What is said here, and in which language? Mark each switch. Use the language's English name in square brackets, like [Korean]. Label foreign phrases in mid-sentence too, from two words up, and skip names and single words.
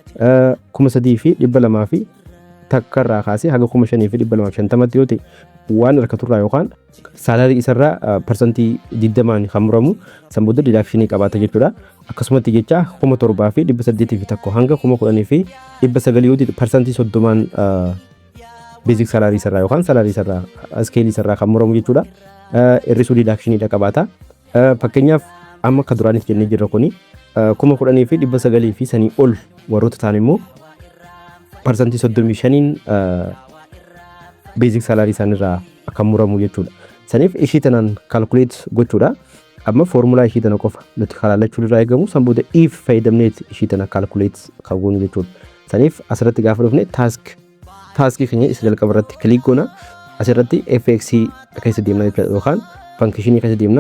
[Oromo] 3200 fi takkarraa kaasee haga 5250 yoo ta'e waan harkaturraa yookaan salary isarraa percentage 20 kan muramu san booda deduction qabaata jechuudha. Akkasumatti jecha 7,800 fi tokko hanga 10,900 yoo ta'e percentage 30 [English] basic salary [Oromo] isarraa yookaan salary isarraa scale isarraa kan muramu jechuudha. Irrisuu deduction qabaata. Fakkeenyaaf amma akka duraaniif jennee jirra kuni 10,900 fi sanii ol warroota ta'an immoo percentage 35 [English] basic salary [Oromo] sanirraa akka muramu jechuudha. Saniif ishii tanaan calculate gochuudha. amma foormulaa ishii tana qofa nuti kalaalachuu irraa eegamu san booda if fayyadamneet ishii tana calculate kaawwanu jechuudha. Saniif asirratti gaafa dhufne taaskii keenya isa jalqaba irratti kliik goona. Asirratti fx keessa deemna jechuudha yookaan fankishinii keessa deemna.